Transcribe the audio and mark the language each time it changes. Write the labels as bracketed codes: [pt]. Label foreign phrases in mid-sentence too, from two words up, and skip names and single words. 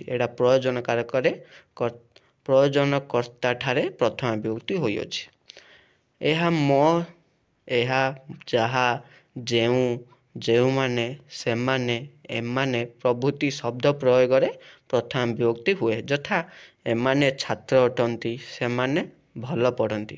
[or] ଏଠା ପ୍ରୟୋଜନ କାରକ ରେ ପ୍ରୟୋଜନ କର୍ତ୍ତା ଠାରେ ପ୍ରଥମା ବିଭକ୍ତି ହୋଇ ଅଛି। ଏହା ମୋ ଏହା ଯାହା ଯେଉଁ ଯେଉଁ ମାନେ ସେମାନେ ଏମାନେ ପ୍ରଭୃତି ଶବ୍ଦ ପ୍ରୟୋଗ ରେ ପ୍ରଥମ ବିଭକ୍ତି ହୁଏ। ଯଥା ଏମାନେ ଛାତ୍ର ଅଟନ୍ତି ସେମାନେ ଭଲ ପଢ଼ନ୍ତି।